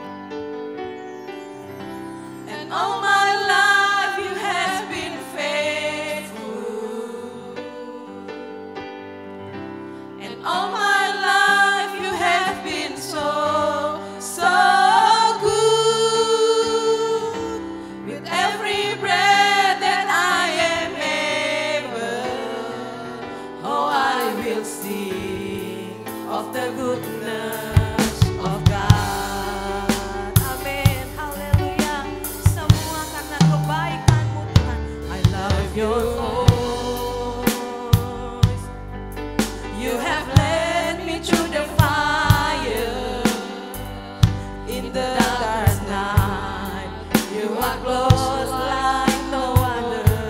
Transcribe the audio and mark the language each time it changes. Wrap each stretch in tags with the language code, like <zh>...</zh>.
<en>And all my life you have been faithful, and all my life you have been so, so good. With every breath that I am able, oh, I will sing of the goodness of God.</en> <id>Amin, haleluya. Semua karena kebaikan-Mu Tuhan.</id> <en>I love your voice. You have led me through the fire, in the darkest night. You are close like no other.</en>